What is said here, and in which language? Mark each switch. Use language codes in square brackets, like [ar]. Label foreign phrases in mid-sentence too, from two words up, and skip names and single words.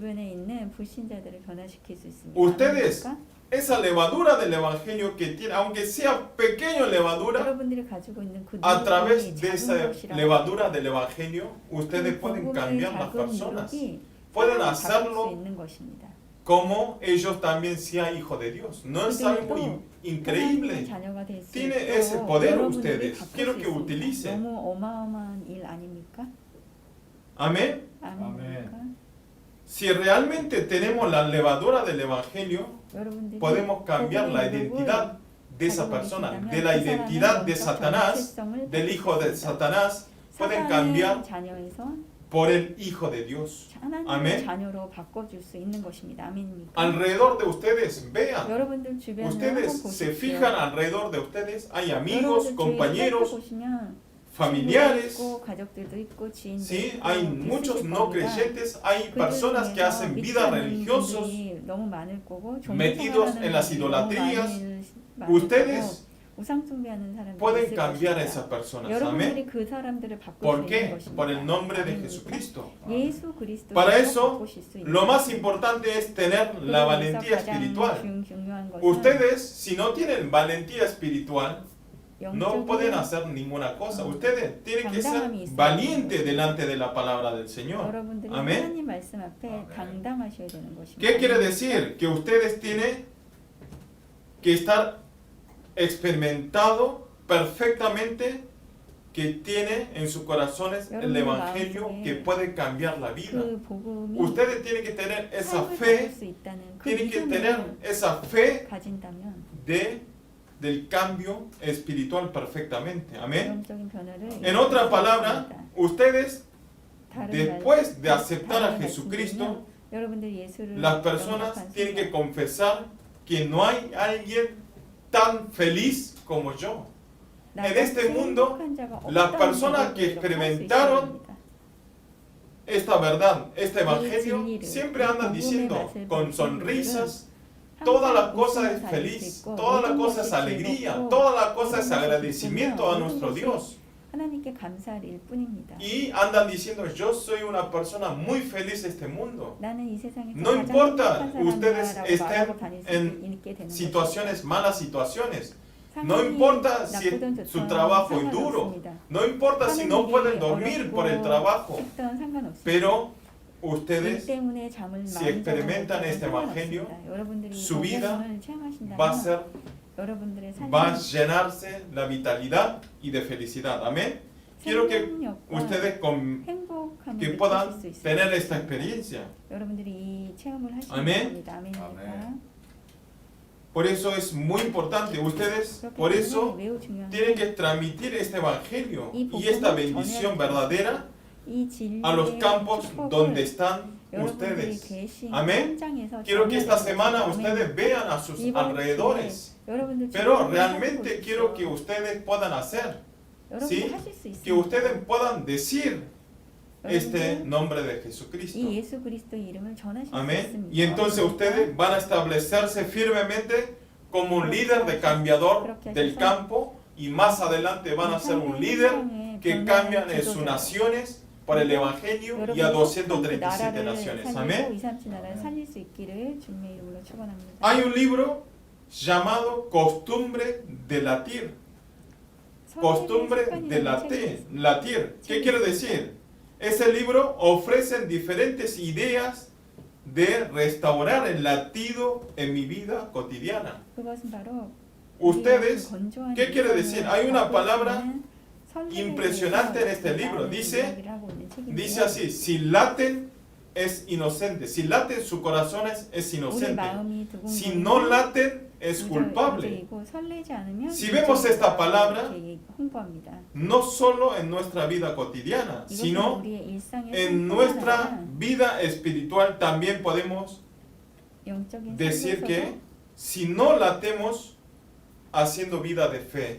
[es] Ustedes, esa levadura del evangelio que tiene, aunque sea pequeña levadura, a través de esa levadura del evangelio, ustedes pueden cambiar las personas. Pueden hacerlo como ellos también sean hijos de Dios. ¿No es algo increíble? [ko] 자녀가 될 수 [es] Tiene [ko] 있도록 [es] ese poder [ko] 여러분들이 [es] ustedes. [ko] 바꿀 [es] Quiero [ko] 수 [es] que [ko] 있습니다. [es] utilicen. [ko] 너무 어마어마한 일 아닙니까? [es] Amén. [ko] 아멘입니까? [es] Si realmente tenemos la levadura del Evangelio, [ko] 여러분들이 [es] podemos cambiar la [ko] 복음의 [es] identidad de esa [ko] 가지고 [es] persona, [ko] 계시다면 [es] de la [ko] 그 [es] identidad [ko] 사람의 [es] de [ko] 영적 [es] Satanás, [ko] 정체성을 [es] del hijo de [ko] 바꿀 수 있습니다. [es] Satanás, pueden [ko] 사단의 [es] cambiar [ko] 자녀에서 [es] por el hijo de Dios. [ko] 하나님의 [es] Amén. [ko] 자녀로 바꿔줄 수 있는 것입니다. 아멘입니까? [es] Alrededor de ustedes, vean. [ko] 여러분들 주변을 [es] Ustedes [ko] 한번 [es] se [ko] 보십시오. [es] fijan alrededor de ustedes, hay amigos, [ko] 여러분들 주위를 [es] compañeros, [ko] 살펴보시면 [es] familiares, [ko] 친구도 있고, 가족들도 있고, 지인도 [es] ¿sí? [ko] 있고, [es] Hay [ko] 있으실 [es] muchos no [ko] 겁니다. [es] creyentes, hay [ko] 그들 [es] personas que [ko] 중에서 [es] hacen [ko] 믿지 [es] vida [ko] 않는 [es] religiosos, [ko] 분들이 너무 많을 거고, [es] metidos en las idolatrías. Ustedes [ko] 우상 숭배하는 사람들이 [es] pueden [ko] 있을 [es] cambiar a [ko] 것입니다. [es] esas personas. [ko] 여러분들이 [es] Amén. [ko] 그 사람들을 바꿀 [es] ¿Por [ko] 수 있는 [es] qué? [ko] 것입니다. [es] Por el nombre de [ko] 아멘입니까? [es] Jesucristo. [ko] 예수 그리스도로 [es] Para eso, [ko] 바꾸실 수 있는 [es] lo más [ko] 것입니다. [es] importante es tener la valentía espiritual. [ko] 중요한 것은 [es] Ustedes, si no tienen valentía espiritual, no pueden [ko] 영적인 [es] hacer ninguna cosa. Ustedes tienen que ser [ko] 당당함이 있어야 [es] valientes [ko] 되는 [es] delante de la palabra del Señor. [ko] 여러분들이 [es] Amén. [ko] 하나님 말씀 앞에 당당하셔야 되는 것입니다. [es] ¿Qué quiere decir? Que ustedes tienen que estar experimentado perfectamente, que tiene en sus corazones el Evangelio que puede cambiar la vida. [ko] 그 복음이 [es] Ustedes tienen que tener esa [ko] 삶을 바꿀 [es] fe, [ko] 수 있다는 그 [es] tienen que tener [ko] 믿음을 [es] esa fe [ko] 가진다면 [es] del cambio espiritual perfectamente. Amén. [ko] 영적인 변화를 [es] En otra palabra, ustedes, [ko] 다른 [es] después de [ko] 말- [es] aceptar a [ko] 다른 [es] Jesucristo, [ko] 말씀드리면 여러분들 예수를 [es] las personas [ko] 영접한 [es] tienen que [ko] 순간 [es] confesar que no hay alguien tan feliz como yo. En este [ko] 나같이 [es] mundo, [ko] 행복한 자가 [es] las [ko] 없다는 [es] personas [ko] 고백을 [es] que [ko] 이렇게 할수 [es] experimentaron [ko] 있습니다. [es] Esta verdad, este evangelio, [ko] 진리를, [es] siempre andan [ko] 복음의 [es] diciendo [ko] 맛을 [es] con [ko] 보는 [es] sonrisas, [ko] 항상 [es] toda la cosa [ko] 웃으며 [es] es [ko] 살 수 [es] feliz, [ko] 있고, [es] toda la [ko] 모든 [es] cosa [ko] 것이 [es] es alegría, [ko] 즐겁고, [es] toda la cosa es [ko] 모든 것이 [es] agradecimiento a [ko] 기쁘며, [es] nuestro [ko] 모든 [es] Dios. [ko] 하나님께 감사할 일뿐입니다. [es] Y andan diciendo, yo soy una persona muy feliz de este mundo. [ko] 나는 이 세상에서 [es] No [ko] 가장 [es] importa [ko] 행복한 [es] ustedes [ko] 사람이다라고 [es] estén [ko] 말하고 다닐 수 [es] en [ko] 있게 되는 [es] situaciones, malas situaciones. [ko] 것입니다. [es] No [ko] 상황이 [es] importa si [ko] 나쁘든 [es] su [ko] 좋든 [es] trabajo es duro. [ko] 상관없습니다. [es] No importa si no [ko] 하는 [es] pueden [ko] 일이 [es] dormir por el [ko] 어렵고 [es] trabajo. [ko] 쉽든 상관없습니다. [es] Pero [ko] 일 [es] ustedes [ko] 때문에 잠을 [es] si [ko] 많이 [es] experimentan [ko] 자는 [es] este [ko] 것은 [es] evangelio, [ko] 상관없습니다. 여러분들이 [es] su vida [ko] 복음을 체험하신다면 [es] va a ser, [ko] 여러분들의 [es] va a [ko] 삶은 [es] llenarse la vitalidad y de felicidad. Amén. Quiero que [ko] 생명력과 [es] ustedes [ko] 행복함을 [es] que [ko] 느끼실 [es] puedan [ko] 수 있습니다. [es] tener esta experiencia. [ko] 여러분들이 이 체험을 하시는 아멘. 겁니다. 아멘입니까? 아멘. [es] Por eso es muy importante. Ustedes, [ko] 그렇기 [es] por [ko] 때문에 [es] eso, [ko] 매우 중요한 [es] tienen [ko] 게 [es] que transmitir este evangelio [ko] 이 [es] y esta [ko] 복음을 [es] bendición [ko] 전해야 [es] verdadera [ko] 이 진리의 [es] a los campos [ko] 축복을 [es] donde están [ko] 여러분들이 [es] ustedes. [ko] 계신 [es] Amén. [ko] 현장에서 [es] Quiero que esta [ko] 전해야 [es] semana [ko] 됩니다. [es] ustedes vean a sus [ko] 이번 [es] alrededores. [ko] 주에 여러분들 [es] Pero [ko] 주변을 [es] realmente [ko] 살펴보십시오. [es] quiero que ustedes puedan hacer, [ko] 여러분들 [es] ¿sí? [ko] 하실 수 있습니다. [es] que ustedes puedan decir este [ko] 여러분들 [es] nombre de Jesucristo. [ko] 이 예수 그리스도의 이름을 전하실 수 [es] Amén. [ko] 있습니다. [es] Y entonces ustedes van a establecerse firmemente como un líder de cambiador del campo y más adelante van a ser un líder que cambian en sus naciones por el Evangelio y a 237 naciones. Amén. [ko] 237 나라를 살릴 수 있기를 주님의 이름으로 축원합니다. [es] Hay un libro llamado Costumbre de Latir. Costumbre de latir. ¿Qué quiere decir? Ese libro ofrece diferentes ideas de restaurar el latido en mi vida cotidiana. [ko] 그것은 바로 [es] Ustedes, [ko] 건조한 [es] ¿qué quiere decir? Hay una [ko] 바꿀 수 [es] palabra [ko] 있는 설렘에 [es] impresionante en este [ko] 대해서 [es] libro. [ko] 많은 [es] Dice [ko] 이야기를 하고 있는 책인데요. [es] Dice así, si laten es inocente, si laten su corazón es [ko] 우리 [es] inocente, [ko] 마음이 [es] si no laten es culpable. [ko] 무죄이고 설레지 않으면 [es] Si vemos esta palabra, [ko] 이렇게 홍보합니다. [es] No solo en nuestra vida cotidiana, [ko] 이것은 [es] sino [ko] 우리의 일상의 [es] en nuestra vida espiritual también podemos [ko] 영적인 [es] decir [ko] 삶에서도 [es] que si no latemos haciendo vida de fe,